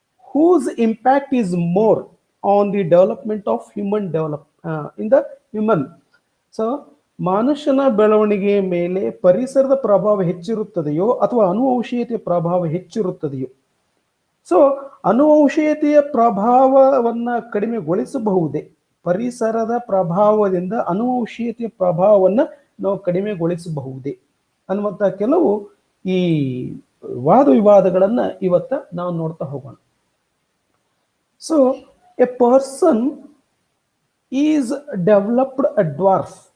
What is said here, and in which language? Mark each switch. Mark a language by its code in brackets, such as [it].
[en] whose impact is more on the development of in the human. [kn] So ಮನುಷ್ಯನ ಬೆಳವಣಿಗೆಯ ಮೇಲೆ ಪರಿಸರದ ಪ್ರಭಾವ ಹೆಚ್ಚಿರುತ್ತದೆಯೋ ಅಥವಾ ಅನುವಂಶೀಯತೆಯ ಪ್ರಭಾವ ಹೆಚ್ಚಿರುತ್ತದೆಯೋ? ಸೊ ಅನುವಂಶೀಯತೆಯ ಪ್ರಭಾವವನ್ನ ಕಡಿಮೆಗೊಳಿಸಬಹುದೇ? ಪರಿಸರದ ಪ್ರಭಾವದಿಂದ ಅನುವಂಶೀಯತೆಯ ಪ್ರಭಾವವನ್ನ ನಾವು ಕಡಿಮೆಗೊಳಿಸಬಹುದೇ ಅನ್ನುವಂಥ ಕೆಲವು ಈ ವಾದ ವಿವಾದಗಳನ್ನ ಇವತ್ತ ನಾವು ನೋಡ್ತಾ ಹೋಗೋಣ. [en] So a person is developed a dwarf.